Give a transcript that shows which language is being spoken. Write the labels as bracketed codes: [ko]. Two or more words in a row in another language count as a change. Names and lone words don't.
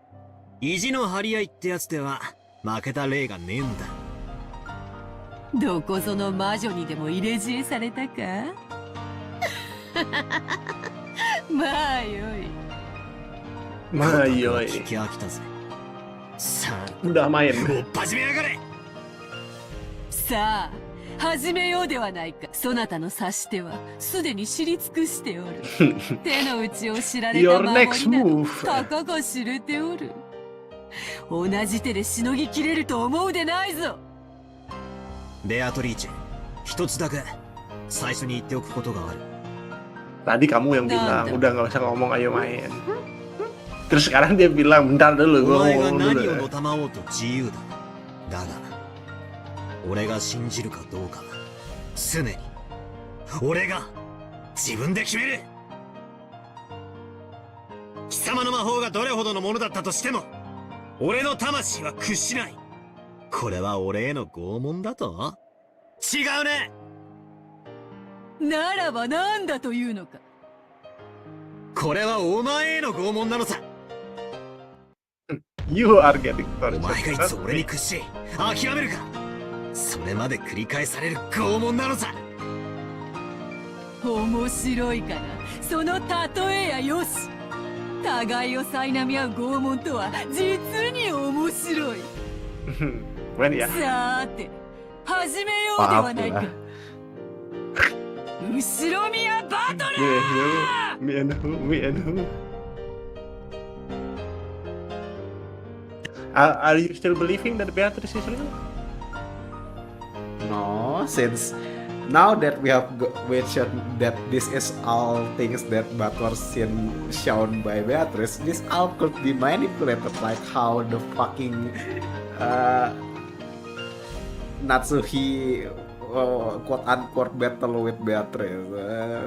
[ja] 意地の張り合いってやつでは負けた例がねえんだ。どこぞの魔女にでも入れ知恵されたか？まあよい。まあよい。聞き飽きたぜ。さあ、 [id] udah main。 [ja] 始めやがれ。さあ、始めようではないか。そなたの指し手はすでに知り尽くしておる。手の内を知られた守りなどたかが知れておる。同じ手でしのぎきれると思うでないぞ。ベアトリーチェ、一つだけ最初に言っておくことがある。 [id] Tadi kamu yang bilang udah nggak usah ngomong ayo main. Terus sekarang dia bilang bentar dulu gue ngomong dulu. [ja] を賜おうと自由だ。だが、俺が信じるかどうか、常に俺が自分で決める。貴様の魔法がどれほどのものだったとしても、俺の魂は屈しない。これは俺への拷問だと？違うね。ならば何だというのか。これはお前への拷問なのさ。 [en] You are getting [ja] お前がい [en] tortured. [ja] つ俺に屈し、諦めるか。それまで繰り返される拷問なのさ。面白いかな、その例えやよし。互いを苛み合う拷問とは実に面白い。 [en] When ya? [ja] さーて、始めようではないか。後ろ宮バトル [en] Me and who? Me and who? Are you still believing that Beatrice is real? No, since now that we have mentioned that this is all things that were shown by Beatrice, this all could be manipulated, like how the fucking Natsuhi quote unquote battle with Beatrice.